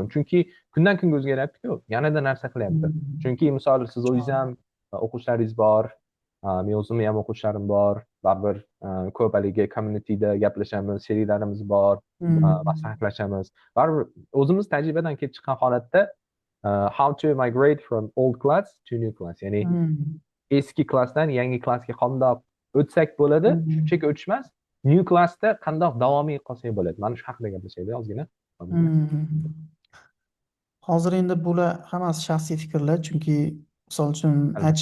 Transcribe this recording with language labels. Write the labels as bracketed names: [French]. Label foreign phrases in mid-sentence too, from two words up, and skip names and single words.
[Uzbek] Chunki kundan kunga o'zgaryapti-ku, yanada narsa qilyapti. Chunki misol siz o'zingiz ham o'quvchilaringiz bor, men o'zimni ham o'quvchilarim bor, baribir ko'p haligi communityda gaplashamiz, sheriklarimiz bor, maslahatlashamiz. Baribir o'zimiz tajribadan kelib chiqqan holatda [English] how to migrate from old class to new class, [Uzbek] ya'ni eski klassdan yangi klassga qandoq o'tsak bo'ladi, shunchaki o'tish emas, [English] new classda [Uzbek] qandoq davomiy qolsak bo'ladi. Mana shu haqida gaplashaylik ozgina. Hozir endi bular hammasi shaxsiy fikrlar, chunki misol uchun aytish